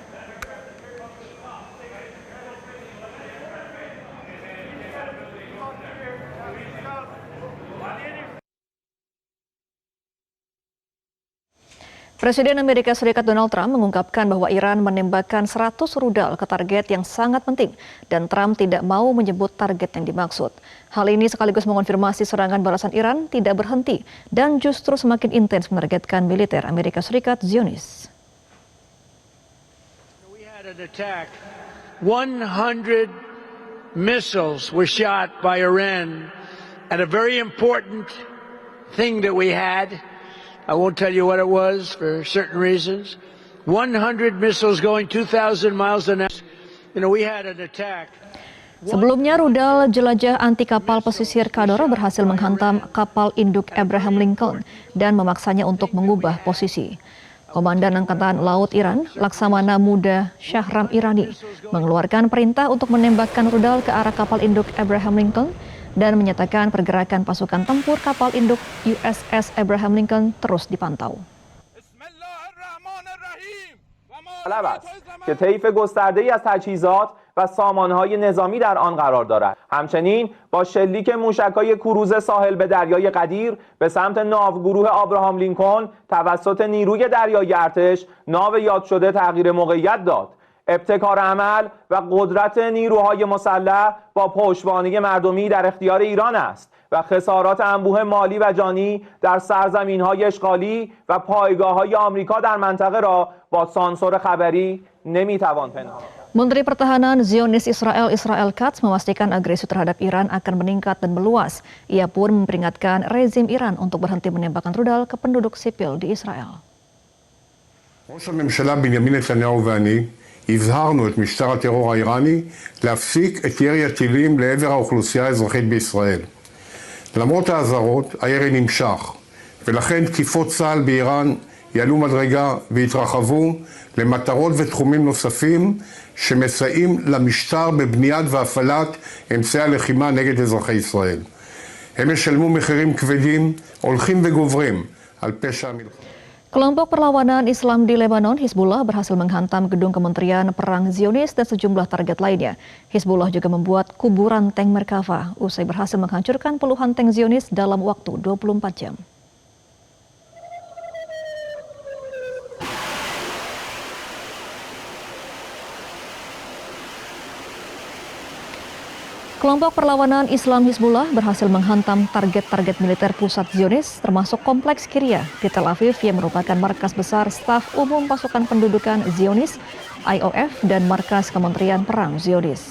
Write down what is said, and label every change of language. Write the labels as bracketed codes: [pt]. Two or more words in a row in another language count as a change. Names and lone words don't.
[id] Presiden Amerika Serikat Donald Trump mengungkapkan bahwa Iran menembakkan 100 rudal ke target yang sangat penting dan Trump tidak mau menyebut target yang dimaksud. Hal ini sekaligus mengonfirmasi serangan balasan Iran tidak berhenti dan justru semakin intens menargetkan militer Amerika Serikat Zionis. [en] We had an attack. 100 missiles were shot by Iran And a very important thing that we had, I won't tell you what it was for certain reasons, 100 missiles going 2,000 miles an hour. You know, we had an attack. [id] Sebelumnya, rudal jelajah anti kapal pesisir Kador berhasil menghantam kapal induk Abraham Lincoln dan memaksanya untuk mengubah posisi. Komandan Angkatan Laut Iran, Laksamana Muda Shahram Irani, mengeluarkan perintah untuk menembakkan rudal ke arah kapal induk Abraham Lincoln dan menyatakan pergerakan pasukan tempur kapal induk USS Abraham Lincoln terus dipantau. [fa] طلب است که طیف گسترده‌ای از تجهیزات و سامانه‌های نظامی در آن قرار دارد. همچنین با شلیک موشک‌های کروز ساحل به دریای قدیر به سمت ناوگروه آبراهام لینکلن توسط نیروی دریایی ارتش ناو یاد شده تغییر موقعیت داد. ابتکار عمل و قدرت نیروهای مسلح با پشتوانه مردمی در اختیار ایران است و خسارات انبوه مالی و جانی در سرزمین‌های اشغالی و پایگاه‌های آمریکا در منطقه را با سانسور خبری نمی‌توان پنهان. [id] Menteri Pertahanan Zionis Israel Katz memastikan agresi terhadap Iran akan meningkat dan meluas. Ia pun memperingatkan rezim Iran untuk berhenti menembakkan rudal ke penduduk sipil di Israel. [he] ראש הממשלה בנימין נתניהו ואני הבהרנו את משטר הטרור האיראני להפסיק את ירי הטילים לעבר האוכלוסייה האזרחית בישראל. למרות האזהרות, הירי נמשך, ולכן תקיפות צה"ל באיראן יעלו מדרגה והתרחבו למטרות ותחומים נוספים שמסייעים למשטר בבניית והפעלת אמצעי הלחימה נגד אזרחי ישראל. הם ישלמו מחירים כבדים, הולכים וגוברים על פשע המלחמה. [id] Kelompok perlawanan Islam di Lebanon, Hizbullah, berhasil menghantam gedung Kementerian Perang Zionis dan sejumlah target lainnya. Hizbullah juga membuat kuburan tank Merkava usai berhasil menghancurkan puluhan tank Zionis dalam waktu 24 jam. Kelompok perlawanan Islam Hizbullah berhasil menghantam target-target militer pusat Zionis, termasuk kompleks Kiryat di Tel Aviv yang merupakan markas besar Staf Umum Pasukan Pendudukan Zionis, IOF, dan markas Kementerian Perang Zionis.